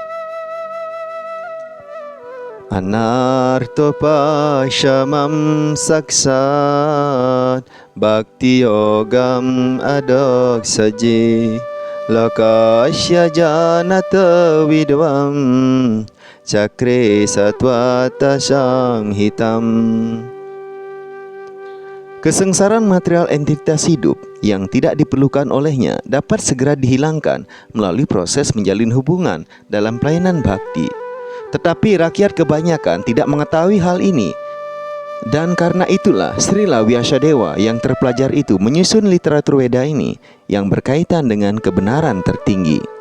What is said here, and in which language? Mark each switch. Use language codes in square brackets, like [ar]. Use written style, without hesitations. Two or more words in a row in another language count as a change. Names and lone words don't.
[sa] Anartopashamam saksat bhakti yogam adoksaji lokasya janata vidvam cakre satwata samhitam. [id] Kesengsaraan material entitas hidup yang tidak diperlukan olehnya dapat segera dihilangkan melalui proses menjalin hubungan dalam pelayanan bakti. Tetapi rakyat kebanyakan tidak mengetahui hal ini. Dan karena itulah Srila Vyasadeva yang terpelajar itu menyusun literatur Weda ini yang berkaitan dengan kebenaran tertinggi.